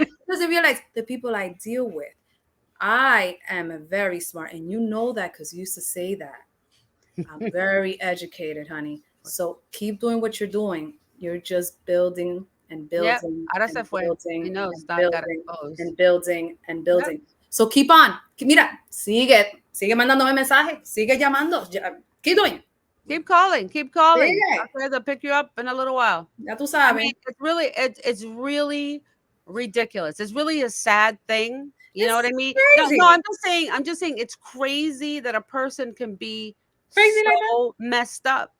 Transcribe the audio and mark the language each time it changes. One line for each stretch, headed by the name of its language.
English: He doesn't realize the people I deal with. I am very smart, and you know that because you used to say that. I'm very educated, honey. So keep doing what you're doing. You're just building and building, and building, and building and building. So keep on.
Spanish: Mira, sigue mandándome mensajes, sigue llamando.
English: Keep doing. Keep calling. I'll try to pick you up in a little while.
Spanish: Ya tú sabes.
English: I mean, it's really ridiculous. It's really a sad thing. You know what I mean? No, I'm just saying it's crazy that a person can be crazy so like that? Messed up.